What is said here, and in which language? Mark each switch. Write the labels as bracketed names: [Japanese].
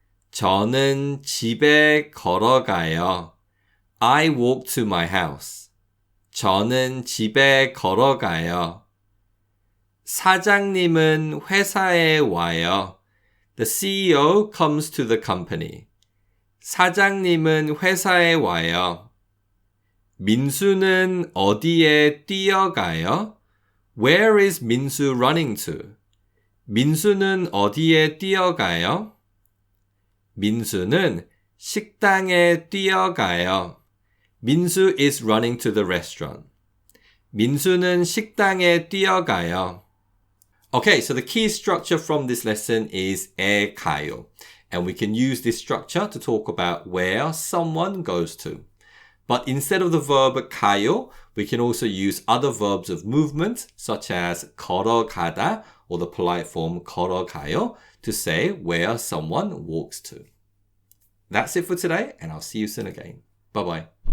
[Korean] 저는 집에 걸어가요. [English] I walk to my house. [Korean] 저는 집에 걸어가요. 사장님은 회사에 와요. [English] The CEO comes to the company. [Korean] 사장님은 회사에 와요. 민수는 어디에 뛰어가요? [English] Where is 민수 running to? [Korean] 민수는 어디에 뛰어가요? 민수는 식당에 뛰어가요. [English] 민수 is running to the restaurant. [Korean] 민수는 식당에 뛰어가요. [English] Okay, so the key structure from this lesson is 에 가요. And we can use this structure to talk about where someone goes to. But instead of the verb 가요, we can also use other verbs of movement, such as 걸어가다 or the polite form 걸어가요, to say where someone walks to. That's it for today, and I'll see you soon again. Bye-bye.